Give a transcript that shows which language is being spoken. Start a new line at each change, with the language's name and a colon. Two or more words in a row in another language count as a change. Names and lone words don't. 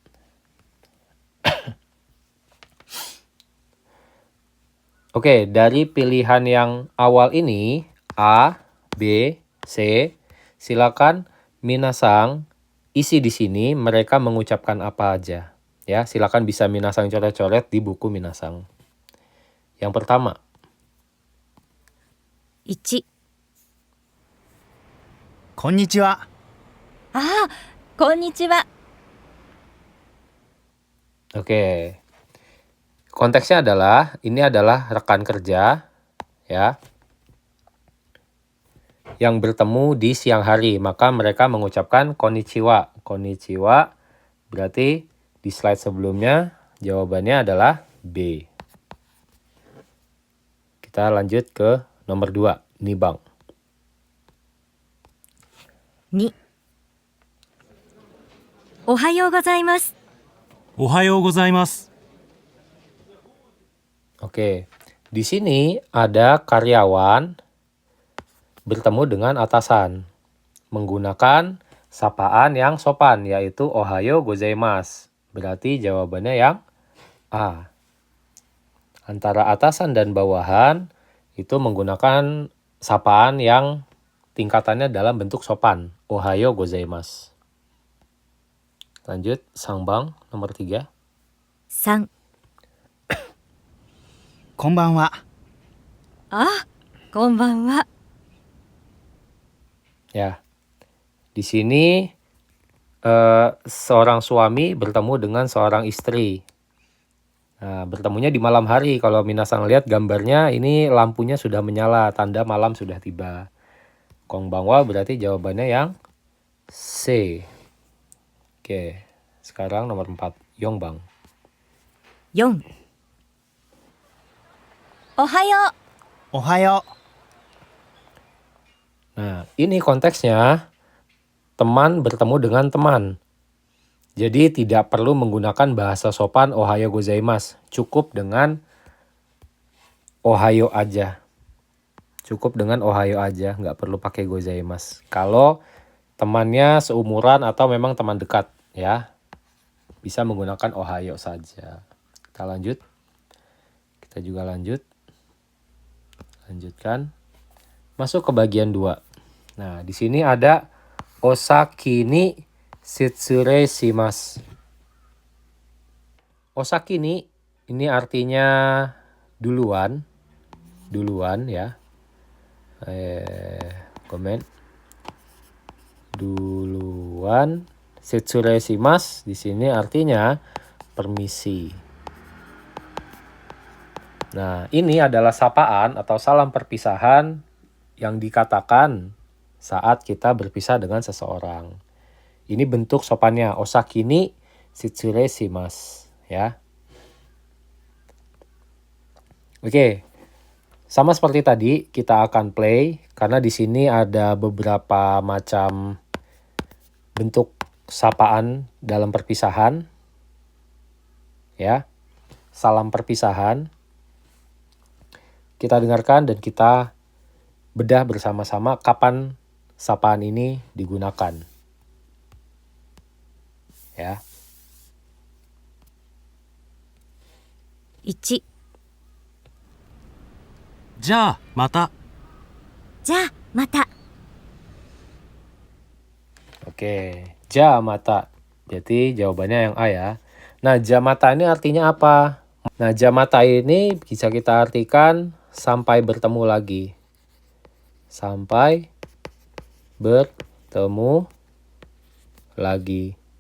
Indonesian: Oke, dari pilihan yang awal ini, A, B, C, silakan minasang isi di sini mereka mengucapkan apa aja. Ya, silakan bisa minasang coret-coret di buku minasang. Yang pertama,
Japanese: 1、こんにちは。ああ、こんにちは。
Indonesian: oke. Konteksnya adalah, ini adalah rekan kerja, ya, yang bertemu di siang hari. Maka mereka mengucapkan konnichiwa. Konnichiwa berarti di slide sebelumnya jawabannya adalah B. Kita lanjut ke nomor 2, nibang.
Japanese: 2、おはようございます。おはようございます。
Indonesian: Oke, di sini ada karyawan bertemu dengan atasan menggunakan sapaan yang sopan, yaitu
Japanese: おはようございます.
Indonesian: Berarti jawabannya yang A. Antara atasan dan bawahan itu menggunakan sapaan yang tingkatannya dalam bentuk sopan.
Japanese: おはようございます.
Indonesian: Lanjut, Sangbang nomor 3.
Japanese: 3、こんばんは。あ、こんばんは。
Indonesian: Ya, di sini seorang suami bertemu dengan seorang istri. Nah, bertemunya di malam hari. Kalau minasang lihat gambarnya, ini lampunya sudah menyala, tanda malam sudah tiba. Konbanwa berarti jawabannya yang C. Oke, sekarang nomor 4, Yongbang.
Japanese: 4、おはよう。おはよう。
Indonesian: Nah, ini konteksnya teman bertemu dengan teman. Jadi tidak perlu menggunakan bahasa sopan
Japanese: おはようございます.
Indonesian: Cukup dengan ohayo aja. Cukup dengan ohayo aja, nggak perlu pakai gozaimasu. Kalau temannya seumuran atau memang teman dekat, ya, bisa menggunakan ohayo saja. Kita lanjut. Kita juga lanjut. Lanjutkan. Masuk ke bagian 2. Nah, di sini ada
Japanese: お先に失礼します. お先に
Indonesian: ini artinya duluan. Duluan ya. Komen. Duluan.
Japanese: 失礼します
Indonesian: di sini artinya permisi. Nah, ini adalah sapaan atau salam perpisahan yang dikatakan saat kita berpisah dengan seseorang. Ini bentuk sopannya,
Japanese: お先に失礼します,
Indonesian: ya. Oke. Sama seperti tadi, kita akan play karena di sini ada beberapa macam bentuk sapaan dalam perpisahan. Ya. Salam perpisahan. Kita dengarkan dan kita bedah bersama-sama kapan sapaan ini digunakan. Ya.
Japanese: 1、じゃあまた。じゃあまた。
Indonesian: Oke, jamata. Jadi jawabannya yang A ya. Nah, jamata ini artinya apa? Nah, jamata ini bisa kita artikan sampai bertemu lagi. Sampai bertemu lagi.